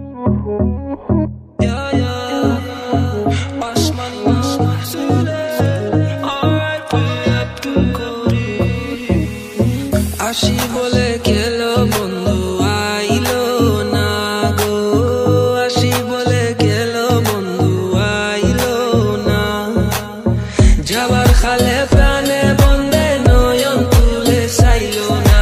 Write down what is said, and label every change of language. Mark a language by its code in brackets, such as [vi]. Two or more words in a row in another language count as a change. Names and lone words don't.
[en] Yeah, yeah. Osmani Masule. Alright, we up to Kori. [bn] আসি বলে গেল বন্ধু আইলো না গো. আসি বলে গেল বন্ধু আইলো না. যাবার কালে প্রাণ বন্ধে নয়ন তুলে চাইলো না.